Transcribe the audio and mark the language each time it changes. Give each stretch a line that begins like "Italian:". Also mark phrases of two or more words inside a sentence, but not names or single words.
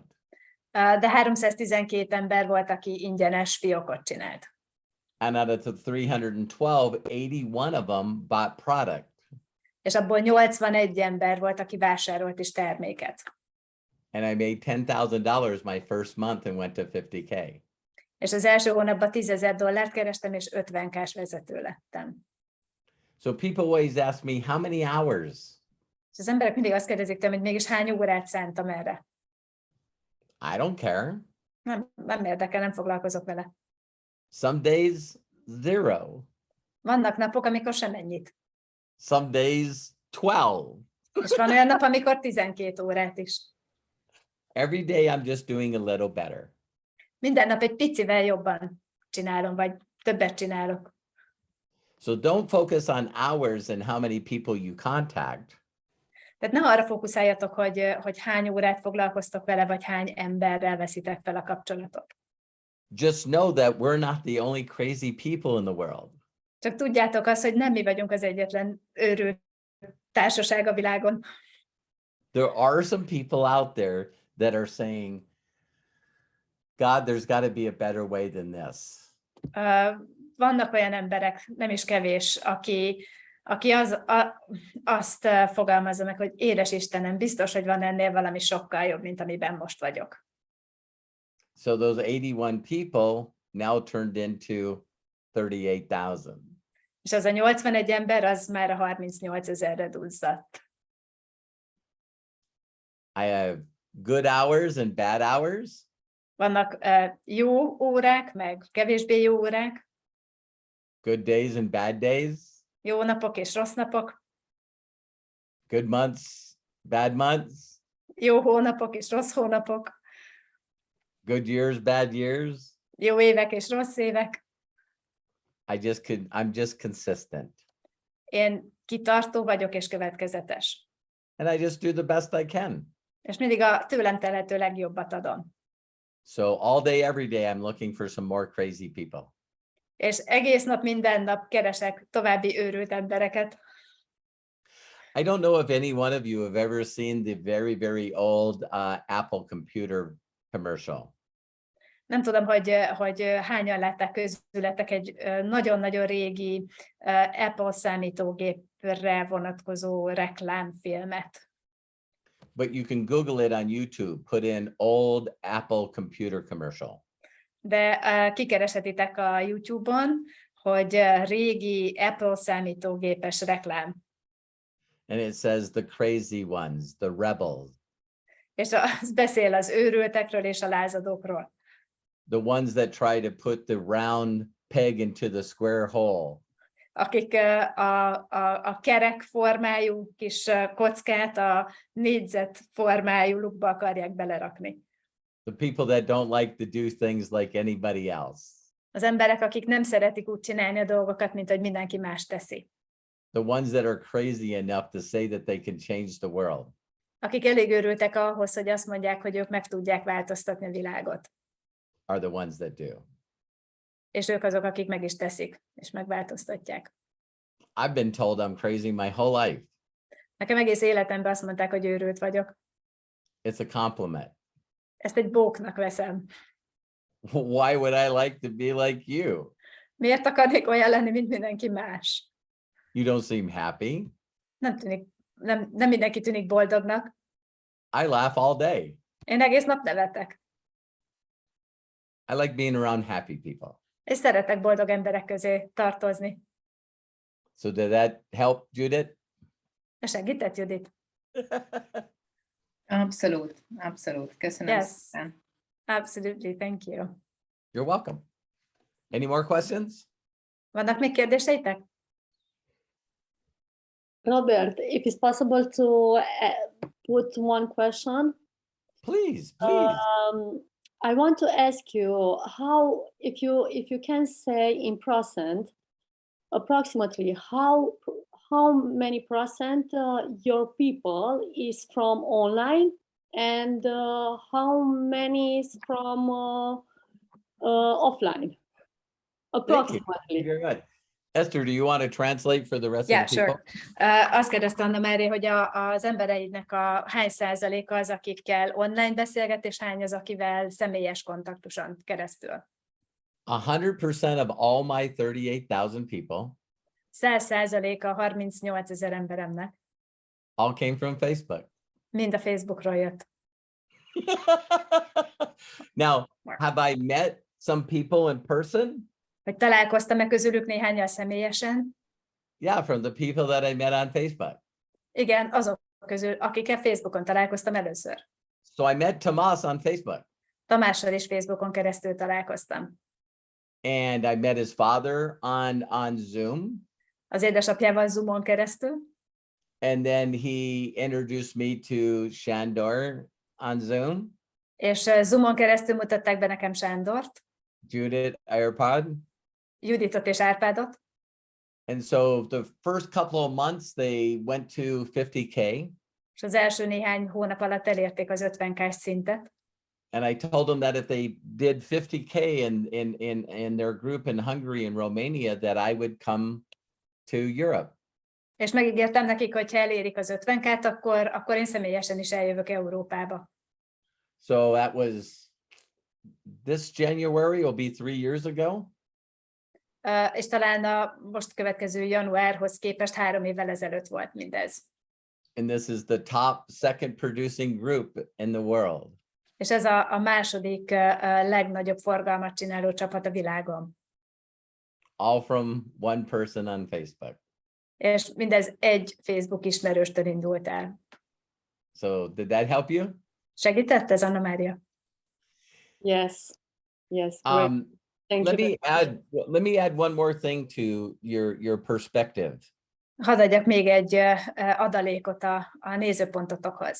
Hungarian: De 312 ember volt, aki ingyenes fiókot csinált.
English: And out of the 312, 81 of them bought product.
Hungarian: És abból 81 ember volt, aki vásárolt is terméket.
English: And I made $10,000 my first month and went to 50K.
Hungarian: És az első hónapban $10,000 kerestem, és 50K-s vezető lettem.
English: So people always ask me, how many hours?
Hungarian: És az emberek mindig azt kérdezik tőlem, hogy mégis hány órát szántam erre.
English: I don't care.
Hungarian: Nem érdekel, nem foglalkozok vele.
English: Some days, 0.
Hungarian: Vannak napok, amikor semennyit.
English: Some days, 12.
Hungarian: És van olyan nap, amikor 12 órát is.
English: Every day I'm just doing a little better.
Hungarian: Minden nap egy picivel jobban csinálom, vagy többet csinálok.
English: So don't focus on hours and how many people you contact.
Hungarian: Tehát ne arra fókuszáljatok, hogy hány órát foglalkoztok vele, vagy hány emberrel veszitek fel a kapcsolatot.
English: Just know that we're not the only crazy people in the world.
Hungarian: Csak tudjátok azt, hogy nem mi vagyunk az egyetlen őrült társaság a világon.
English: There are some people out there that are saying, God, there's got to be a better way than this.
Hungarian: Vannak olyan emberek, nem is kevés, aki azt fogalmazza meg, hogy édes Istenem, biztos, hogy van ennél valami sokkal jobb, mint amiben most vagyok.
English: So those 81 people now turned into 38,000.
Hungarian: És az a 81 ember, az már a 38,000-re duzzadt.
English: I have good hours and bad hours.
Hungarian: Vannak jó órák, meg kevésbé jó órák.
English: Good days and bad days.
Hungarian: Jó napok és rossz napok.
English: Good months, bad months.
Hungarian: Jó hónapok és rossz hónapok.
English: Good years, bad years.
Hungarian: Jó évek és rossz évek.
English: I'm just consistent.
Hungarian: Én kitartó vagyok és következetes.
English: And I just do the best I can.
Hungarian: És mindig a tőlem telhető legjobbat adom.
English: So all day, every day, I'm looking for some more crazy people.
Hungarian: És egész nap, minden nap keresek további őrült embereket.
English: I don't know if any one of you have ever seen the very, very old Apple computer commercial.
Hungarian: Nem tudom, hogy hányan látták közületek egy nagyon-nagyon régi Apple számítógépre vonatkozó reklámfilmet.
English: But you can Google it on YouTube, put in old Apple computer commercial.
Hungarian: De kikeresetitek a YouTube-on, hogy régi Apple számítógépes reklám.
English: And it says the crazy ones, the rebels.
Hungarian: És az beszél az őrültekről és a lázadókról.
English: The ones that try to put the round peg into the square hole.
Hungarian: Akik a kerek formájú kis kockát a négyzet formájú lukba akarják belerakni.
English: The people that don't like to do things like anybody else.
Hungarian: Az emberek, akik nem szeretik úgy csinálni a dolgokat, mint hogy mindenki más teszi.
English: The ones that are crazy enough to say that they can change the world.
Hungarian: Akik elég őrültek ahhoz, hogy azt mondják, hogy ők meg tudják változtatni a világot.
English: Are the ones that do.
Hungarian: És ők azok, akik meg is teszik, és megváltoztatják.
English: I've been told I'm crazy my whole life.
Hungarian: Nekem egész életemben azt mondták, hogy őrült vagyok.
English: It's a compliment.
Hungarian: Ezt egy bóknak veszem.
English: Why would I like to be like you?
Hungarian: Miért akarnék olyan lenni, mint mindenki más?
English: You don't seem happy.
Hungarian: Nem mindenki tűnik boldognak.
English: I laugh all day.
Hungarian: Én egész nap nevetek.
English: I like being around happy people.
Hungarian: És szeretek boldog emberek közé tartozni.
English: So did that help, Judith?
Hungarian: Segített, Judit? Abszolút, abszolút. Köszönöm
English: Yes.
Hungarian: szépen.
English: Absolutely, thank you. You're welcome. Any more questions?
Hungarian: Vannak még kérdéseitek?
English: Robert, if it's possible to put one question, Please, please. I want to ask you how, if you can say in percent, approximately how many percent your people is from online, and how many is from offline? Thank you. Approximately. Very good. Esther, do you want to translate for the rest Yeah, of the people? sure.
Hungarian: Azt kérdezte Anna Mári, hogy az embereidnek hány százaléka az, akikkel online beszélget, és hány az, akivel személyes kontaktuson keresztül.
English: 100% of all my 38,000 people
Hungarian: 100%-a 38 000 emberemnek
English: all came from Facebook.
Hungarian: mind a Facebookról jött.
English: Now, have I met some people in person?
Hungarian: Hogy találkoztam-e közülük néhánnyal személyesen?
English: Yeah, from the people that I met on Facebook.
Hungarian: Igen, azok közül, akikkel Facebookon találkoztam először.
English: So I met Tomas on Facebook,
Hungarian: Tamással is Facebookon keresztül találkoztam.
English: and I met his father on Zoom.
Hungarian: Az édesapjával Zoomon keresztül,
English: And then he introduced me to Shandor on Zoom,
Hungarian: és Zoomon keresztül mutatták be nekem Sándort,
English: Judith Airpod.
Hungarian: Juditot és Árpádot,
English: And so the first couple of months, they went to 50K.
Hungarian: és az első néhány hónap alatt elérték az 50K-s szintet.
English: And I told them that if they did 50K in their group in Hungary and Romania, that I would come to Europe.
Hungarian: És megígértem nekik, hogy ha elérik az 50K-t, akkor én személyesen is eljövök Európába.
English: So that was this January will be 3 years ago.
Hungarian: És talán a most következő januárhoz képest 3 évvel ezelőtt volt mindez.
English: And this is the top second producing group in the world.
Hungarian: És ez a második legnagyobb forgalmat csináló csapat a világon.
English: All from one person on Facebook.
Hungarian: És mindez egy Facebook ismerőstől indult el.
English: So did that help you?
Hungarian: Segített ez, Anna Mária?
English: Yes. Yes. Great. Thank Let you. me add one more thing to your perspective.
Hungarian: Hadd adjak még egy adalékot a nézőpontotokhoz.